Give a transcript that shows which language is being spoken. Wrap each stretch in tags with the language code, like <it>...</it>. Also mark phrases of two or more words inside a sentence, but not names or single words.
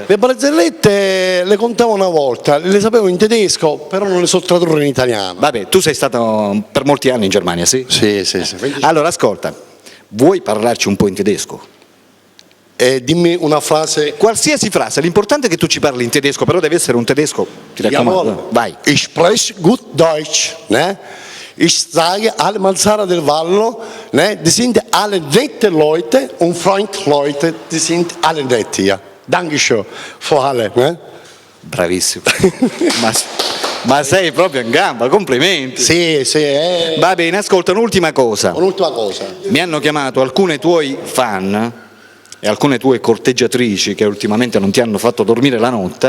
<it>Le barzellette le contavo una volta, le sapevo in tedesco, però non le so tradurre in italiano. Vabbè, tu sei stato per molti anni in Germania, sì? Sì. Allora ascolta, vuoi parlarci un po' in tedesco? Dimmi una frase. Qualsiasi frase, l'importante è che tu ci parli in tedesco, però deve essere un tedesco, ti raccomando. Jawohl. Vai.</it> <de>Ich spreche gut Deutsch, ne? Ich sage alle Malzara del Vallo, ne? Die sind alle nette Leute und Freund-Leute, die sind alle nett hier. Dankeschön, für alle, ne?</de> <it>Bravissimo. ma sei proprio in gamba, complimenti. Sì. Va bene, ascolta, un'ultima cosa. Un'ultima cosa. Mi hanno chiamato alcune tuoi fan e alcune tue corteggiatrici che ultimamente non ti hanno fatto dormire la notte,</it>